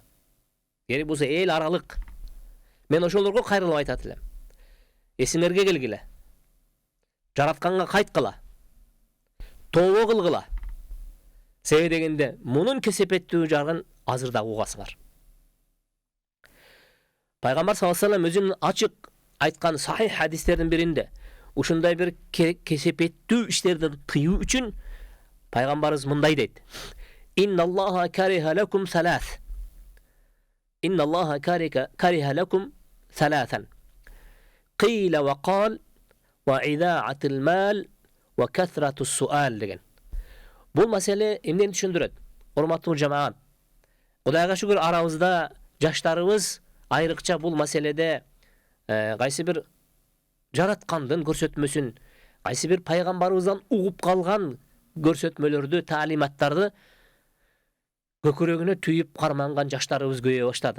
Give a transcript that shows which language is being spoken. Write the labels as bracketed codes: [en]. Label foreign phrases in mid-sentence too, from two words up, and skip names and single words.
[ky] Керек болсо эл аралык. Мен ошолорго кайрылып айтат элем. Эсиңерге келгиле. Жаратканга кайткыла. Тообо кылгыла. Себеби дегенде мунун кесепеттүү жагын азырда угасыңар. Пайгамбар [ar] صلى الله عليه وسلم [ky] өзүнүн ачык айткан сахих хадистердин биринде ушундай bir kesепеттүү иштерди тыюу үчүн пайгамбарыбыз мындай дейт: [ar] إن الله كره لكم ثلاثا. إن الله كره لكم ثلاثا. قيل وقال وإضاعة المال وكثرة السؤال деген. [ky] Бул маселе эмнени түшүндүрөт? Урматтуу жамаат, Кудайга шүгүр арабызда жаштарыбыз айрыкча бул маселеде кайсы бир жараткандын көрсөтмөсүн, кайсы бир пайгамбарыбыздан угуп калган көрсөтмөлөрдү, таалиматтарды көкүрөгүнө түйүп карманган жаштарыбыз көбөйө баштады.